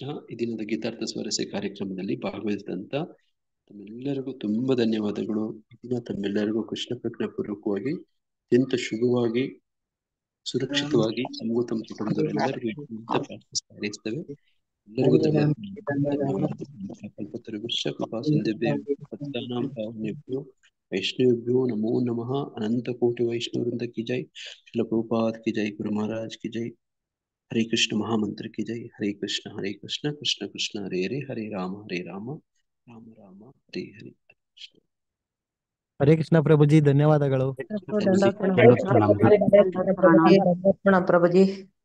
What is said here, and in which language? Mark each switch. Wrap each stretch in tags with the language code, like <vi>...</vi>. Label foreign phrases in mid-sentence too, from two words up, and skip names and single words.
<kn>ಈ ದಿನದ ಗೀತಾರ್ಥ ಸ್ವಾರಸ್ಯ ಕಾರ್ಯಕ್ರಮದಲ್ಲಿ ಭಾಗವಹಿಸಿದಂತ ತಮ್ಮೆಲ್ಲರಿಗೂ ತುಂಬಾ ಧನ್ಯವಾದಗಳು. ಈ ದಿನ ತಮ್ಮೆಲ್ಲರಿಗೂ ಕೃಷ್ಣ ಪ್ರಜ್ಞಾ ಪೂರ್ವಕವಾಗಿ ಅತ್ಯಂತ ಶುಭವಾಗಿ ಸುರಕ್ಷಿತವಾಗಿ ತಮಗೂ ತಮ್ಮ ಕುಟುಂಬದವರೆಲ್ಲರಿಗೂ ಅಂತ ಪ್ರಾರ್ಥಿಸ್ತಾ ಹಾರೈಸ್ತೇವೆ. ಎಲ್ಲರಿಗೂ ಧನ್ಯವಾದಗಳು.</kn> <sa>ಕೃಪಾ ಸಿಂಧುಭ್ಯೋ ಭಕ್ತಾನಾಂ ಪಾವನೇಭ್ಯೋ वैष्णवेभ्यो नमो नमः।</sa> <hi>अनंत कोटि वैष्णव वृंद की जय। श्रील प्रभुपाद की जय। गुरु महाराज की जय। हरे कृष्ण महामंत्र की जय।</hi> <sa>हरे कृष्ण कृष्ण कृष्ण हरे हरे, हरे राम राम राम हरे हरे। ಹರೇ ಕೃಷ್ಣ</sa> <kn>ಪ್ರಭುಜಿ, ಧನ್ಯವಾದಗಳು. ಪ್ರಭುಜಿ ಪ್ರಭುಜಿ</kn>